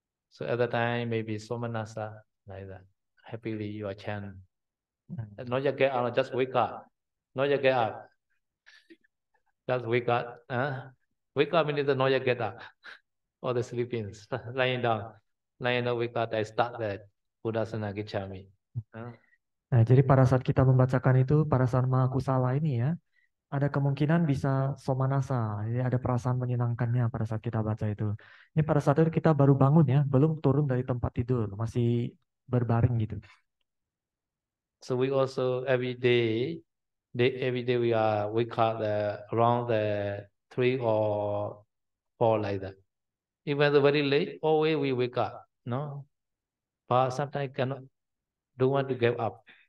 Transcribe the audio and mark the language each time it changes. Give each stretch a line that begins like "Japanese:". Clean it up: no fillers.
English: So at the time maybe Somanasa like that. Happily you are chant. Not yet get up, just wake up. Not yet get up. Just wake up. Wake up means not yet get up. All the sleeping, lying down, wake up. I start that Buddhasana Gacchami.
Indonesian: Nah, jadi pada saat kita membacakan itu, pada saat Mahakusala ini ya, ada kemungkinan bisa somanasa, jadi ada perasaan menyenangkannya pada saat kita baca itu. Ini pada saat itu kita baru bangun ya, belum turun dari tempat tidur, masih berbaring gitu.
English: So we also every day we are wake up around the 3 or 4 like that. Even though very late, always we wake up, no? But sometimes don't want to get up.